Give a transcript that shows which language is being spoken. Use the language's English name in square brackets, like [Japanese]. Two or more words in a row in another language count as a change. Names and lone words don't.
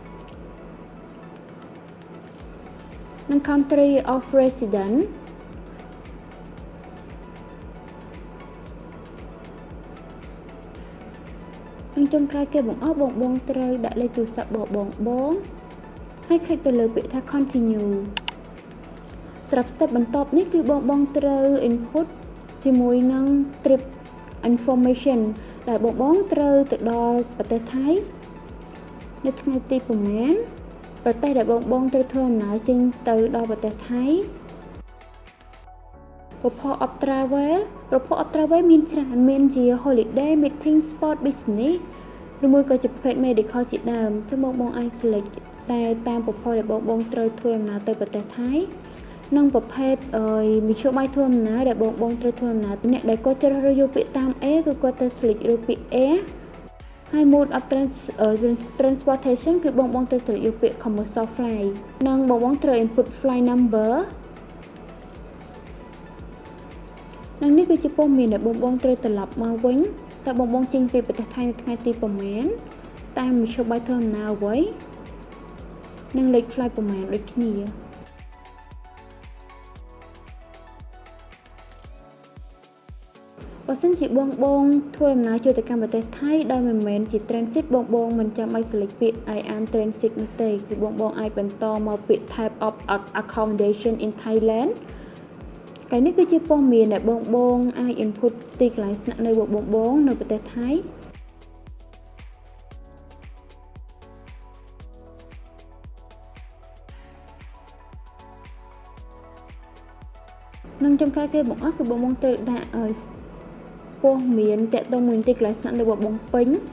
[Khmer] និង [English] country of residence [Khmer] នឹងចុងក្រោយគេបង្អស់បងត្រូវដាក់លេខទូរស័ព្ទ បងហើយคลิกទៅលើពាក្យថា continue សម្រាប់ step បន្ទាប់នេះគឺបងត្រូវ input ជាមួយនឹង [English] trip information [Khmer] ដែលបងត្រូវទៅដល់ប្រទេសថៃនៅថ្ងៃទីប្រមាណប្រទេសដែលបងត្រូវធ្វើដំណើរចេញទៅដល់ប្រទេសថៃ [English] Purpose of travel [Khmer] មានច្រើនមានជា [English] holiday meeting sport business [Khmer] ឬមួយក៏ជាប្រភេទ medical ជាដើមចឹងបងអាច select តែតាម purpose ដែលបងត្រូវធ្វើដំណើរទៅប្រទេសថៃនិងប្រភេទមធ្យោបាយធ្វើដំណើរដែលបងត្រូវធ្វើដំណើរអ្នកដែលគាត់ជ្រើសរើសយកពាក្យតាម A គឺគាត់ទៅ select លើពាក្យ A ហើយ [English] mode of transportation [Khmer] គឺបងត្រូវ select យកពាក្យ [English] commercial flight [Khmer] និងបងត្រូវ [English] input flight number [Khmer] និងនេះគឺជាព័ត៌មានដែលបងត្រូវត្រឡប់មកវិញតើបងចេញពីប្រទេសថៃនៅថ្ងៃទីប្រមាណតាមមធ្យោបាយធ្វើដំណើរអ្វីនិងលេខ flight ប្រមាណដូចគ្នា បើសិនជាបងធ្វើដំណើរចូលទៅកាន់ប្រទេសថៃដោយមិនមែនជា transit បងមិនចាំបាច់ select ពាក្យ [English] I am transit [Khmer] នោះទេគឺបងអាចបន្តមកពាក្យ [English] type of accommodation in Thailand [Khmer] កាលនេះគឺជាព័ត៌មានដែលបងអាច input ទីកន្លែងស្នាក់នៅរបស់បងនៅប្រទេសថៃ នឹងចុងក្រោយគេបង្អស់គឺបងត្រូវដាក់ឲ្យព័ត៌មានតាក់ទងមួយទីកន្លែងស្នាក់នៅរបស់បងពេញ